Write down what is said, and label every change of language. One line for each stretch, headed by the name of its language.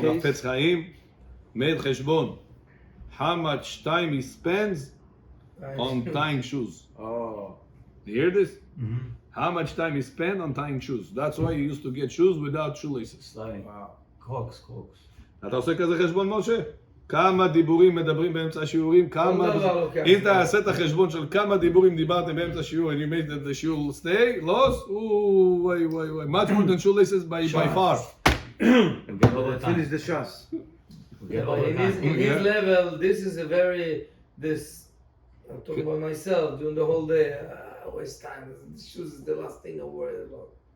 English: Okay. Rafetz Chaim made cheshbon. How much time he spends on tying shoes. Oh. You hear this? Mm-hmm. How much time he spent on tying shoes. That's why he used to get shoes without shoelaces. Sliding. Wow. Crocs.
Hebrew: אתה עושה כזה חשבון, משה? כמה דיבורים מדברים באמצע השיעורים? כמה... דבר לוקח. אם תעשה את החשבון של כמה דיבורים דיברתם באמצע השיעור
English: and you made the shiur stay, lost?
Hebrew: וואי.
English: Much more than shoelaces by far. We get all the time. Finish the shots. We get all the In his time. level, this is a very, I'm talking about myself during the whole day. I waste time. The shoes is the last thing I'm worried about.